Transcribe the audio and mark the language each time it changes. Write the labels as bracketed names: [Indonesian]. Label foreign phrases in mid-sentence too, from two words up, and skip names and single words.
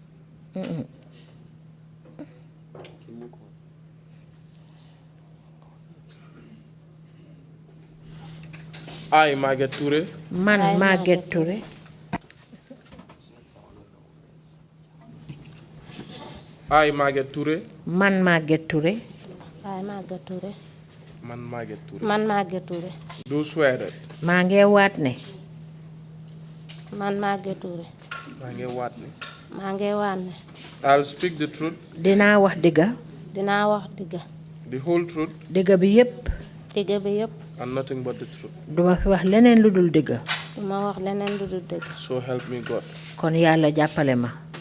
[English] I, Maguette Touré. [Wolof] Man Maguette Touré. [English] I, Maguette Touré. [Wolof] Man Maguette Touré. [English] I, Maguette Touré. [Wolof] Man, Maguette Touré. Man Maguette Touré. [English] Do swear that. [Wolof] maa ngi waat ne. Man Maguette Touré. maa ngi waat ne. maa ngi waat ne. [English] I'll speak the truth. [Wolof] dinaa wax dëgga. dinaa wax dëgga. [English] The whole truth. [Wolof] dëgga bi yépp. dëgga bi yépp. [English] And nothing but the truth. [Wolof] duma fi wax leneen lu dul dëgga. duma wax leneen lu dul dëgga. [English] So help me God. [Wolof] kon yàlla jàppale ma.